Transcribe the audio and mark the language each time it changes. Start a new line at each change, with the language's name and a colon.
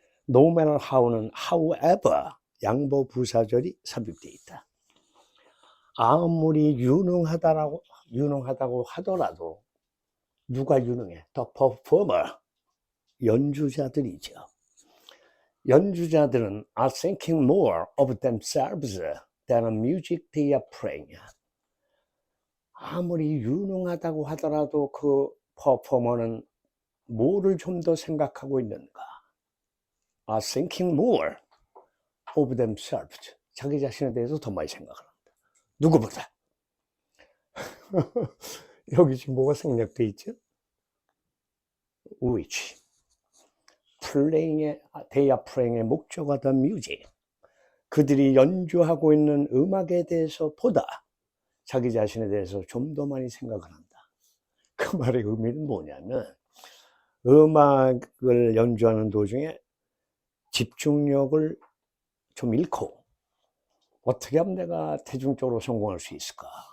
English: No matter how는 however
Korean: 양보 부사절이 삽입되어 있다. 아무리 유능하다고 하더라도 누가 유능해?
English: The performer,
Korean: 연주자들이죠. 연주자들은
English: are thinking more of themselves than the music they are playing.
Korean: 아무리 유능하다고 하더라도 그 퍼포머는 뭐를 좀 더 생각하고 있는가?
English: are thinking more of themselves.
Korean: 자기 자신에 대해서 더 많이 생각을 합니다. 누구보다. 여기 지금 뭐가 생략되어 있죠?
English: which. they are playing
Korean: 의 목적어 the music. 그들이 연주하고 있는 음악에 대해서 보다 자기 자신에 대해서 좀 더 많이 생각을 한다. 그 말의 의미는 뭐냐면 음악을 연주하는 도중에 집중력을 좀 잃고 어떻게 하면 내가 대중적으로 성공할 수 있을까?